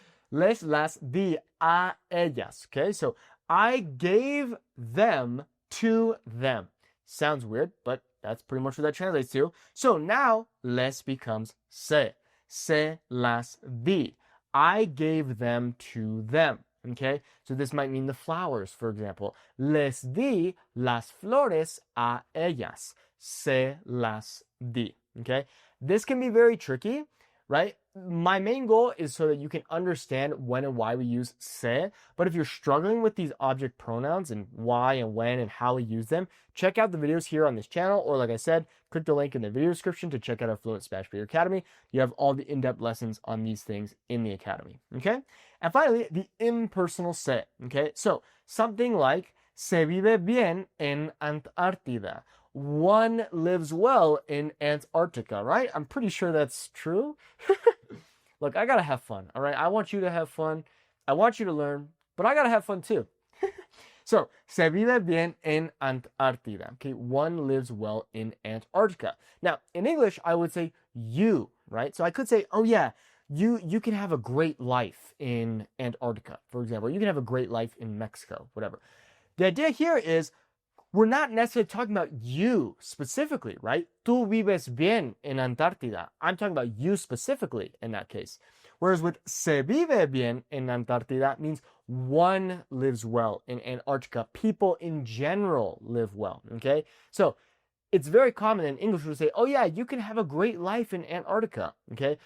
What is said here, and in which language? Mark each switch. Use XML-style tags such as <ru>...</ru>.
<es>Les, las, di a ellas,</es> <en>okay? So I gave them to them. Sounds weird, but that's pretty much what that translates to. So now les becomes se.</en> <es>Se las di.</es> <en>I gave them to them. Okay, so this might mean the flowers, for example.</en> <es>Les di las flores a ellas. Se las di.</es> <en>Okay, this can be very tricky, right? My main goal is so that you can understand when and why we use se. But if you're struggling with these object pronouns and why and when and how we use them, check out the videos here on this channel. Or like I said, click the link in the video description to check out our Fluent Spanish Speaker Academy. You have all the in-depth lessons on these things in the academy. Okay? And finally, the impersonal se. Okay? So something like</en> <es>se vive bien en Antártida.</es> <en>One lives well in Antarctica, right? I'm pretty sure that's true. Look, I gotta have fun, all right? I want you to have fun. I want you to learn, but I gotta have fun too.</en> <es>So, se vive bien en Antártida.</es> <en>Okay, one lives well in Antarctica. Now, in English, I would say you, right? So I could say, oh yeah, you can have a great life in Antarctica, for example. You can have a great life in Mexico, whatever. The idea here is we're not necessarily talking about you specifically, right?</en> <es>Tú vives bien en Antártida.</es> <en>I'm talking about you specifically in that case. Whereas with</en> <es>se vive bien en Antártida</es> <en>means one lives well in Antarctica. People in general live well, okay? So it's very common in English to say, oh yeah, you can have a great life in Antarctica, okay?</en>